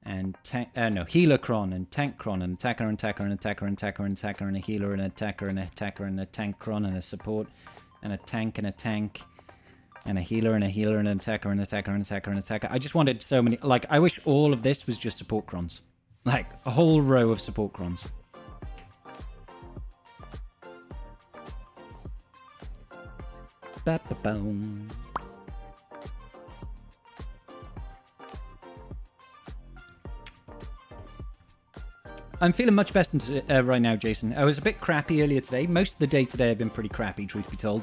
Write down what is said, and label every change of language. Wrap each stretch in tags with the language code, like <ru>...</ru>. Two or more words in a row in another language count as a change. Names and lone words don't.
<en>and Healercron and Tankcron and attacker and attacker and attacker and attacker and attacker and a healer and attacker and attacker and a Tankcron and a support and a tank and a tank and a healer and an attacker and attacker and attacker and attacker. I just wanted so many. Like, I wish all of this was just support crons. Like, a whole row of support crons. Ba-ba-boom. I'm feeling much better right now, Jason. I was a bit crappy earlier today. Most of the day today I've been pretty crappy, truth be told.</en>